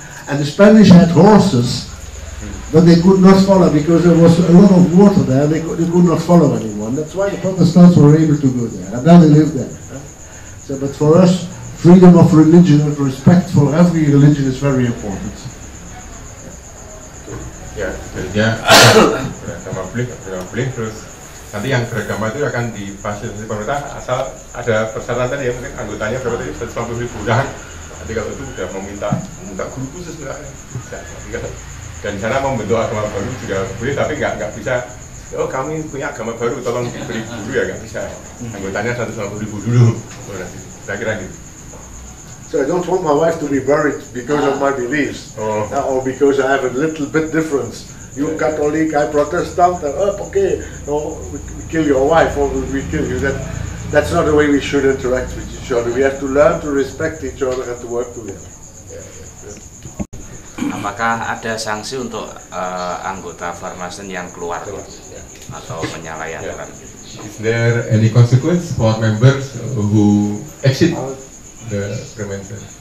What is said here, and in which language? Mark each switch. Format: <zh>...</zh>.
<en>And the Spanish had horses, but they could not follow because there was a lot of water there. They could not follow anyone. That's why the Protestants were able to go there, and then they lived there. So, but for us, freedom of religion and respect for every religion is very important.</en> <id>Ya, sebenarnya beragama boleh, terus nanti yang beragama itu akan difasilitasi pemerintah asal ada persyaratan tadi ya, mungkin anggotanya berapa tadi, 150.000 orang. Nanti kalau itu sudah meminta guru khusus bisa. Dan sana membentuk agama baru juga boleh, tapi nggak bisa. Oh kami punya agama baru, tolong diberi guru ya, nggak bisa. Anggotanya 150.000 dulu. Saya kira gitu.</id> <en>So I don't want my wife to be buried because of my beliefs, or because I have a little bit difference. You Catholic, I Protestant. Okay, no, we kill your wife or we kill you. That's not the way we should interact with each other. We have to learn to respect each other and to work together.</en> <id>Apakah ada sanksi untuk anggota Freemason yang keluar atau menyalahikan?</id> <en>Is there any consequence for members who exit the Freemason?</en>